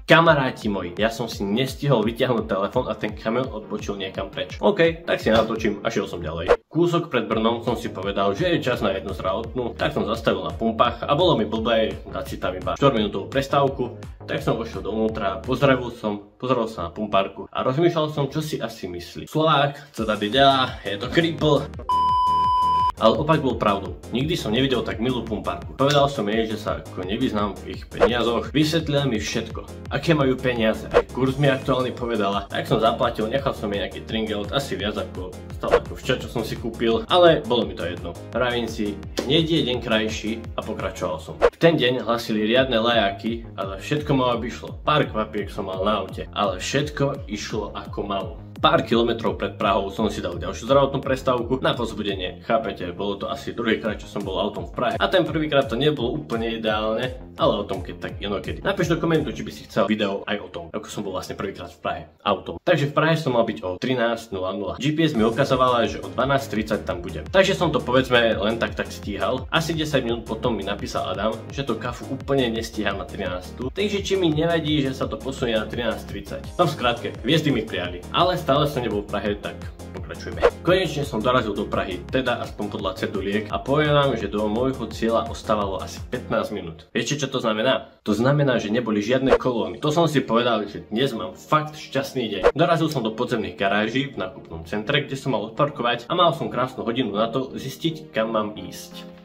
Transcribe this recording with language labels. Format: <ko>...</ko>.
<sk>Kamaráti moji, ja som si nestihol vyťahnuť telefón a ten kamión odbočil niekam preč. OK, tak si natočím a šiel som ďalej. Kúsok pred Brnom som si povedal, že je čas na jednu zdravotnú, tak som zastavil na pumpách a bolo mi blbé dať si tam iba 4 minútovú prestávku. Tak som vošiel dovnútra, pozrel sa na pumpárku a rozmýšľal som, čo si asi myslí.</sk> <cs>Slovák, co tady dělá, je to kripl.</cs> <sk>Ale opak bol pravdou. Nikdy som nevidel tak milú pumpárku. Povedal som jej, že sa ako nevyznám v ich peniazoch. Vysvetlila mi všetko. Aké majú peniaze. Aj kurz mi aktuálne povedala. Tak som zaplatil, nechal som jej nejaký tringelt, asi viac ako stále ako včera, čo som si kúpil. Ale bolo mi to jedno. Pravím si, hneď je deň krajší a pokračoval som. V ten deň hlasili riadne lajáky, ale všetko ma obišlo. Pár kvapiek som mal na aute, ale všetko išlo ako malo. Pár kilometrov pred Prahou som si dal ďalšiu zdravotnú prestávku na povzbudenie. Chápete, bolo to asi druhýkrát, čo som bol autom v Prahe. A ten prvýkrát to nebolo úplne ideálne, ale o tom keď tak inokedy. Napíš do komentu, či by si chcel video aj o tom, ako som bol vlastne prvýkrát v Prahe autom. Takže v Prahe som mal byť o 13:00. GPS mi ukazovala, že o 12:30 tam budem. Takže som to povedzme len tak stíhal. Asi 10 minút potom mi napísal Adam, že to kafu úplne nestíham na 13. Takže či mi nevadí, že sa to posunie na 13:30. No v skratke, hviezdy mi prijali. Ale stále som nebol v Prahe, tak pokračujeme. Konečne som dorazil do Prahy, teda aspoň podľa ceduliek, a poviem vám, že do môjho cieľa ostávalo asi 15 minút. Viete, čo to znamená? To znamená, že neboli žiadne kolóny. To som si povedal, že dnes mám fakt šťastný deň. Dorazil som do podzemných garáží v nákupnom centre, kde som mal odparkovať, a mal som krásnu hodinu na to zistiť, kam mám ísť.</sk>